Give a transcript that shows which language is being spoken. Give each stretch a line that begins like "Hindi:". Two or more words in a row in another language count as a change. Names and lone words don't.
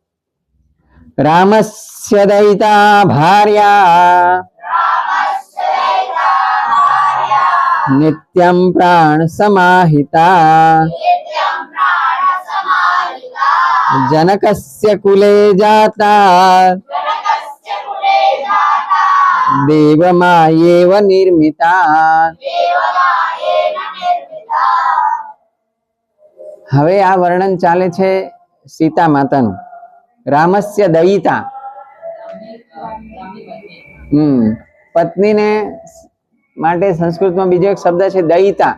Sanskrit: रामस्य दयिता भार्या नित्यं प्राण समाहिता जनकस्य कुले जाता देवमायेव निर्मिता।
Gujarati: હવે આ વર્ણન ચાલે છે સીતા માતાનું।
Sanskrit: रामस्य दयिता,
Gujarati: પત્નીને માટે સંસ્કૃતમાં બીજો એક શબ્દ છે દયિતા।